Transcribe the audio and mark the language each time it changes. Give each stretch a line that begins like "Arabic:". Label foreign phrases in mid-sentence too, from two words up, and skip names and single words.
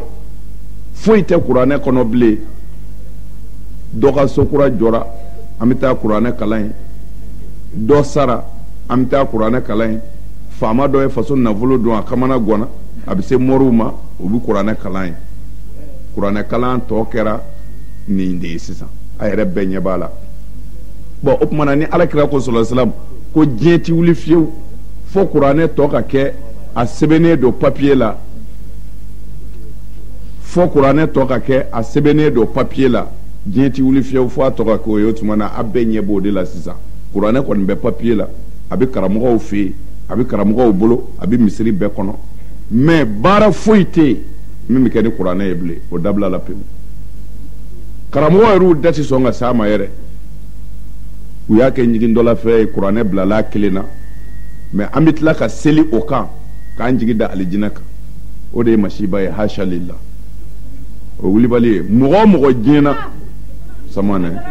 Bambara: foyi tɛ kuranɛ kɔnɔ bilen dɔ ka sokura jɔra an bɛ taa kuranɛ kalan ye dɔ sara an bɛ taa kuranɛ kalan ye faama dɔ ye faso nafolo don a kamana gɔnna a bɛ se mɔriw ma u bɛ kuranɛ kalan ye kuranɛ kalan tɔ kɛra nin de ye sisan a yɛrɛ bɛɛ ɲɛ b'a la bon o tuma na ni alakira ko
Arabic: صلى الله عليه وسلم
Bambara: ko diɲɛ ti wuli fiyewu fo kuranɛ tɔ ka kɛ a sɛbɛnnen don papiye la fo kuranɛ tɔ ka kɛ a sɛbɛnnen don papiye la diɲɛ ti wuli fiyewu fo a tɔ ka kɛ o ye o tuma na a bɛɛ ɲɛ b'o de la sisan kuranɛ kɔni bɛ papiye la a bɛ karamɔgɔw fɛ yen a bɛ karamɔgɔw bolo a bɛ misiri bɛɛ kɔnɔ mais baara foyi tɛ yen min bɛ kɛ ni kuranɛ ye bilen o dabila la pewu karamɔgɔ yɛrɛ y'u da tɛ sɔn ka s'a ma yɛrɛ u y'a kɛ ɲigin dɔ la fɛ ye kuranɛ bilala kelen na mais an bɛ tila ka seli o kan k'an jigi da alijinɛ kan o de ye masiba ye
Arabic: حاشا لله
Bambara: o wulibali ye mɔgɔ o mɔgɔ diɲɛna samanɛ